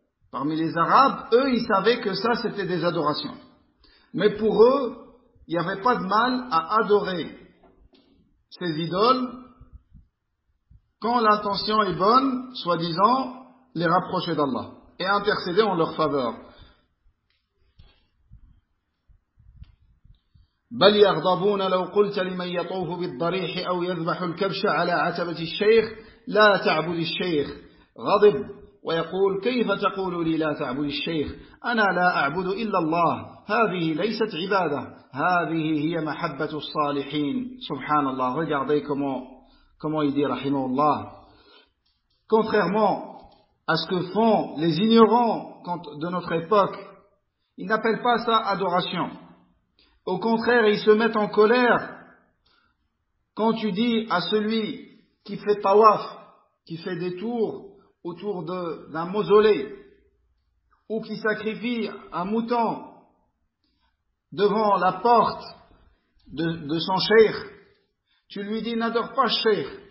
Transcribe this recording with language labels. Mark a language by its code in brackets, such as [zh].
[fr] Parmi les Arabes, eux, ils savaient que ça, c'était des adorations. Mais pour eux, il n'y avait pas de mal à adorer ces idoles. Quand l'intention est bonne, soi-disant, les rapprocher d'Allah et intercéder en leur faveur. [ar] بل يغضبون لو قلت لمن يطوف بالضريح او يذبح الكبش على عتبة الشيخ لا تعبد الشيخ غضب ويقول كيف تقول لي لا تعبد الشيخ انا لا اعبد الا الله هذه ليست عبادة هذه هي محبة الصالحين سبحان الله. [fr] Regardez comment il dit رحمه الله. Contrairement à ce que font les ignorants de notre époque, ils n'appellent pas ça adoration. Au contraire, ils se mettent en colère quand tu dis à celui qui fait tawaf, qui fait des tours autour d'un mausolée, ou qui sacrifie un mouton devant la porte de son cheikh, tu lui dis n'adore pas cheikh.